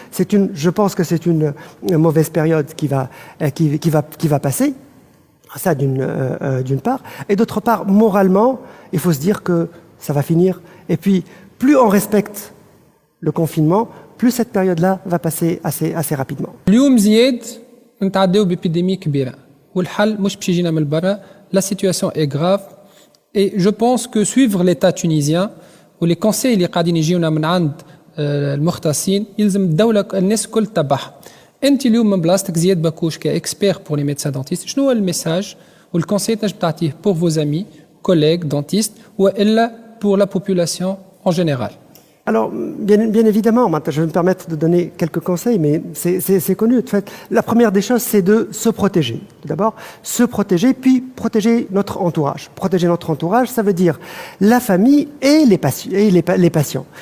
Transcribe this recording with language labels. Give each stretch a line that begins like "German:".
French: Je pense que c'est une mauvaise période qui va passer. Ça d'une part. Et d'autre part, moralement, il faut se dire que ça va finir. Et puis, plus on respecte le confinement, plus cette période-là va passer assez rapidement.
Arabic: اليوم زياد نتعداو بابيديمي كبيرة والحل مش باش يجينا من برا.
French: La situation est grave et je pense que suivre l'état tunisien ou les conseils
Arabic: اللي قاعدين يجيونا من عند المختصين يلزم الدولة الناس الكل تتبعها. انت اليوم من بلاصتك زياد باكوش كاكسبير بور لي ميدسان دونتيست شنو هو الميساج والكونساي تنجم تعطيه بور فوز امي كوليغ دونتيست والا
French: pour la population en général? Alors, bien évidemment, maintenant, je vais me permettre de donner quelques conseils, mais c'est connu. En fait, la première des choses, c'est de se protéger. Tout d'abord, se protéger, puis protéger notre entourage. Protéger notre entourage, ça veut dire la famille et les patients.